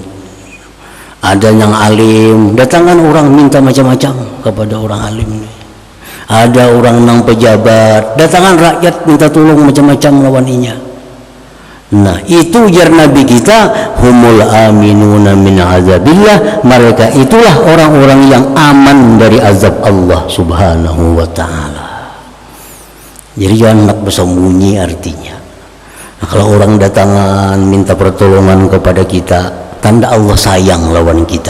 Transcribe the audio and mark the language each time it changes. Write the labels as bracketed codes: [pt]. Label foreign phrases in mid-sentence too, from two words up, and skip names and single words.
[bjn] Ada yang alim, datangan orang minta macam-macam kepada orang alim. Ada orang nang pejabat, datangan rakyat minta tolong macam-macam lawan inya. Nah, itu ujar Nabi kita, [ar] هم الآمنون من عذاب الله, [id] mereka itulah orang-orang yang aman dari azab Allah [ar] سبحانه وتعالى. [id] Jadi jangan nak bersembunyi artinya. [bjn] Nah, kalau orang datangan minta pertolongan kepada kita, tanda Allah sayang lawan kita.